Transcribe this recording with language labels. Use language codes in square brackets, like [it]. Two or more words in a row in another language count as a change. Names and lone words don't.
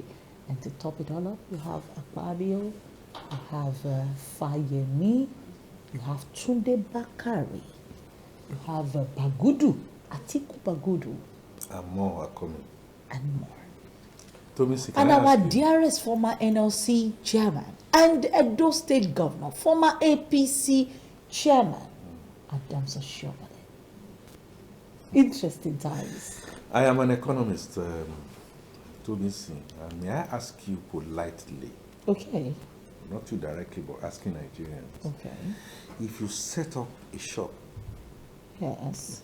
[en] And to top it all up, you have Akpabio, you have Fayemi, you have Tunde Bakari, you have Bagudu, Atiku Bagudu. And more are coming. And more. Tomisi, and our dearest former NLC chairman and Edo State governor, former APC chairman, Adams Oshiomhole. Interesting times. I am an economist, Tomisi, and may I ask you politely? Okay. not you directly, but asking Nigerians. Okay. If you set up a shop Yes.